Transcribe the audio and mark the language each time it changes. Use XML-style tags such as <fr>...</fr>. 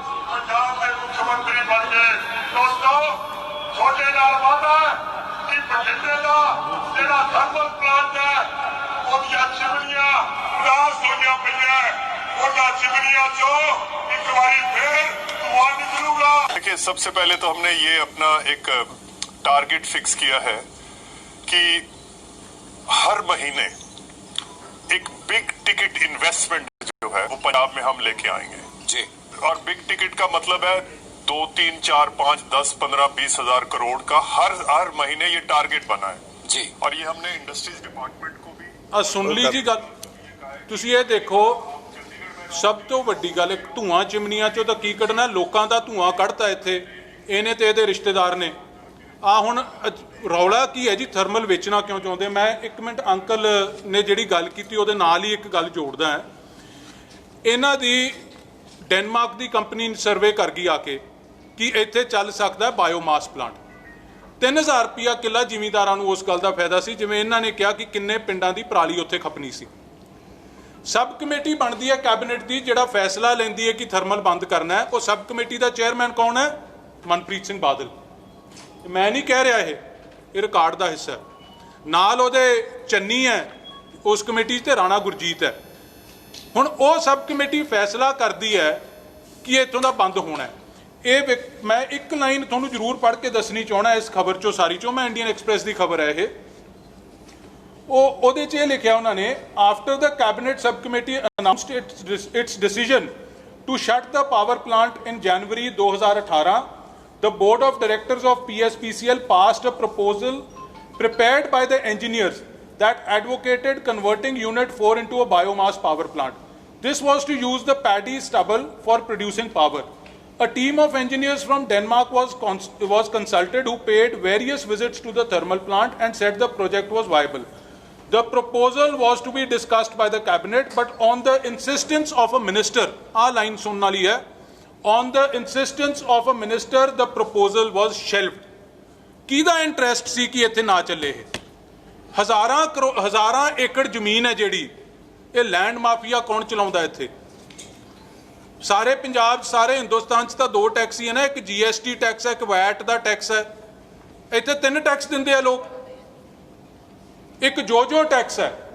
<pa>ਪੰਜਾਬ ਦੇ ਮੁੱਖ ਮੰਤਰੀ ਬਣ ਗਏ, ਦੋਸਤੋ ਤੁਹਾਡੇ ਨਾਲ ਵਾਅਦਾ ਕਿ ਬਠਿੰਡੇ ਦਾ ਜਿਹੜਾ ਥਰਮਲ ਪਲਾਂਟ ਹੈ ਉਹਦੀਆਂ ਚਿਮਨੀਆਂ ਉਦਾਸ ਹੋਈਆਂ ਪਈਆਂ, ਉਹਨਾਂ ਚਿਮਨੀਆਂ ਚੋਂ ਇੱਕ ਵਾਰੀ ਫੇਰ ਧੂੰਆਂ ਨਿਕਲੂਗਾ।</pa> <hi>देखिए, सबसे पहले तो हमने ये अपना एक टारगेट फिक्स किया है कि हर महीने एक बिग टिकट इन्वेस्टमेंट जो है वो पंजाब में हम लेके आएंगे जी। और बिग टिकट का मतलब है 2, 3, 4, 5, 10, 15, 20 हजार करोड़ का हर महीने ये टारगेट बना है जी। और ये हमने इंडस्ट्रीज डिपार्टमेंट को भी</hi> <pa>ਸੁਣ ਲਈ ਜੀ ਗੱਲ। ਤੁਸੀਂ ਇਹ ਦੇਖੋ, ਸਭ ਤੋਂ ਵੱਡੀ ਗੱਲ, ਇੱਕ ਧੂਆਂ ਚਿਮਨੀਆਂ ਚੋਂ ਤਾਂ ਕੀ ਕੱਢਣਾ, ਲੋਕਾਂ ਦਾ ਧੂਆਂ ਕੱਢਤਾ ਇੱਥੇ ਇਹਨੇ ਤੇ ਇਹਦੇ ਰਿਸ਼ਤੇਦਾਰ ਨੇ। ਆ ਹੁਣ ਰੌਲਾ ਕੀ ਹੈ ਜੀ? ਥਰਮਲ ਵੇਚਣਾ ਕਿਉਂ ਚਾਹੁੰਦੇ? ਮੈਂ 1 ਮਿੰਟ, ਅੰਕਲ ਨੇ ਜਿਹੜੀ ਗੱਲ ਕੀਤੀ ਉਹਦੇ ਨਾਲ ਹੀ ਇੱਕ ਗੱਲ ਜੋੜਦਾ ਹੈ। ਇਹਨਾਂ ਦੀ ਡੈਨਮਾਰਕ ਦੀ ਕੰਪਨੀ ਸਰਵੇ ਕਰ ਗਈ ਆ ਕੇ ਕਿ ਇੱਥੇ ਚੱਲ ਸਕਦਾ ਬਾਇਓਮਾਸ ਪਲਾਂਟ। 3000 ਰੁਪਇਆ ਕਿੱਲਾ ਜ਼ਿਮੀਂਦਾਰਾਂ ਨੂੰ ਉਸ ਗੱਲ ਦਾ ਫਾਇਦਾ ਸੀ, ਜਿਵੇਂ ਇਹਨਾਂ ਨੇ ਕਿਹਾ ਕਿ ਕਿੰਨੇ ਪਿੰਡਾਂ ਦੀ ਪਰਾਲੀ ਉੱਥੇ ਖਪਣੀ ਸੀ। ਸਬ ਕਮੇਟੀ ਬਣਦੀ ਹੈ ਕੈਬਨਿਟ ਦੀ, ਜਿਹੜਾ ਫੈਸਲਾ ਲੈਂਦੀ ਹੈ ਕਿ ਥਰਮਲ ਬੰਦ ਕਰਨਾ ਹੈ। ਉਹ ਸਬ ਕਮੇਟੀ ਦਾ ਚੇਅਰਮੈਨ ਕੌਣ ਹੈ? ਮਨਪ੍ਰੀਤ ਸਿੰਘ ਬਾਦਲ। ਮੈਂ ਨਹੀਂ ਕਹਿ ਰਿਹਾ, ਇਹ ਰਿਕਾਰਡ ਦਾ ਹਿੱਸਾ ਹੈ। ਨਾਲ ਉਹਦੇ ਚੰਨੀ ਹੈ ਉਸ ਕਮੇਟੀ 'ਚ, ਤੇ ਰਾਣਾ ਗੁਰਜੀਤ ਹੈ। ਹੁਣ ਉਹ ਸਬ ਕਮੇਟੀ ਫੈਸਲਾ ਕਰਦੀ ਹੈ ਕਿ ਇੱਥੋਂ ਦਾ ਬੰਦ ਹੋਣਾ ਹੈ। ਇਹ ਮੈਂ ਇੱਕ ਲਾਈਨ ਤੁਹਾਨੂੰ ਜ਼ਰੂਰ ਪੜ੍ਹ ਕੇ ਦੱਸਣੀ ਚਾਹੁੰਦਾ ਇਸ ਖਬਰ 'ਚੋਂ, ਸਾਰੀ 'ਚੋਂ। ਮੈਂ ਇੰਡੀਅਨ ਐਕਸਪ੍ਰੈਸ ਦੀ ਖਬਰ ਹੈ ਇਹ। ਉਹਦੇ 'ਚ ਇਹ ਲਿਖਿਆ ਉਹਨਾਂ ਨੇ,</pa> <en>After the cabinet sub committee announced its decision to shut the power plant in January 2018, the board of directors of PSPCL passed a proposal prepared by the engineers that advocated converting unit 4 into a biomass power plant. This was to use the paddy stubble for producing power. A team of engineers from Denmark was consulted, who paid various visits to the thermal plant and said the project was viable. The proposal was to be discussed by the cabinet, but on the insistence of a minister,</en> <pa>aa line sunn wali hai,</pa> <en>on the insistence of a minister, the proposal was shelved.</en> <pa>ਕਿਹਦਾ interest ਸੀ ਕਿ ਇੱਥੇ ਨਾ ਚੱਲੇ? ਇਹ ਹਜ਼ਾਰਾਂ ਏਕੜ ਜ਼ਮੀਨ ਹੈ ਜਿਹੜੀ, ਇਹ ਲੈਂਡ ਮਾਫੀਆ ਕੌਣ ਚਲਾਉਂਦਾ ਇੱਥੇ? ਸਾਰੇ ਪੰਜਾਬ 'ਚ, ਸਾਰੇ ਹਿੰਦੁਸਤਾਨ 'ਚ ਤਾਂ 2 ਟੈਕਸ ਹੀ ਹੈ ਨਾ, ਇੱਕ GST ਟੈਕਸ ਹੈ, ਇੱਕ ਵੈਟ ਦਾ ਟੈਕਸ ਹੈ। ਇੱਥੇ 3 ਟੈਕਸ ਦਿੰਦੇ ਆ ਲੋਕ। ਇੱਕ ਜੋ ਟੈਕਸ ਹੈ।</pa>